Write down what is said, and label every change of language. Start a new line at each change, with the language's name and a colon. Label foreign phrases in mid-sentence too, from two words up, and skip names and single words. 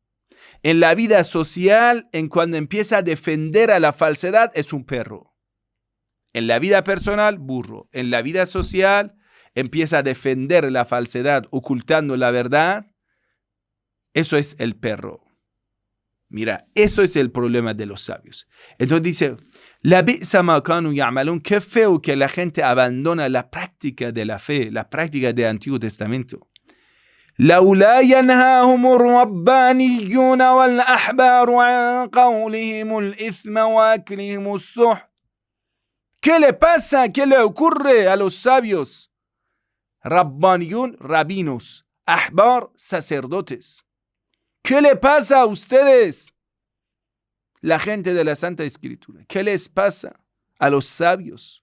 Spanish: En la vida social, en cuando empieza a defender a la falsedad, es un perro. En la vida personal, burro. En la vida social, empieza a defender la falsedad, ocultando la verdad. Eso es el perro. Mira, eso es el problema de los sabios. Entonces dice,
Arabic: لبئس ما كانوا يعملون,
Spanish: qué feo que la gente abandona la práctica de la fe, la práctica del Antiguo Testamento.
Arabic: لولا ينهاهم الربانيون والأحبار عن قولهم الإثم وأكلهم السحت.
Spanish: ¿Qué le pasa? ¿Qué le ocurre a los sabios? Rabbaniyun, rabinos. Ahbar, sacerdotes. ¿Qué le pasa a ustedes? La gente de la Santa Escritura. ¿Qué les pasa a los sabios?